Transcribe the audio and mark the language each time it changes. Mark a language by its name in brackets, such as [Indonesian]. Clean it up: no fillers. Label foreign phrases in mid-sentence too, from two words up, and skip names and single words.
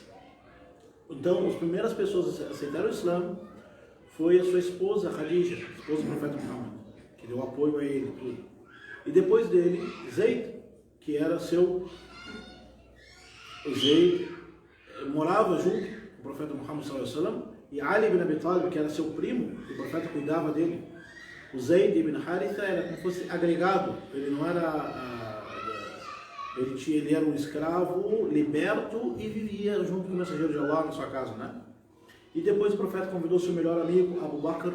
[Portuguese] Então, as primeiras pessoas a aceitar o Islã foi a sua esposa, Khadija, esposa do profeta Muhammad, que deu apoio a ele, tudo. E depois dele, Zayd, que era seu... O Zayd morava junto com o profeta Muhammad [Arabic] صلى الله عليه وسلم, [Portuguese] e Ali ibn Abi Talib, que era seu primo, que o profeta cuidava dele. O Zayd ibn Haritha era como se fosse agregado, ele não era... Ele era um escravo liberto e vivia junto com o mensageiro de Allah na sua casa, né? E depois o profeta convidou seu melhor amigo, Abu Bakr.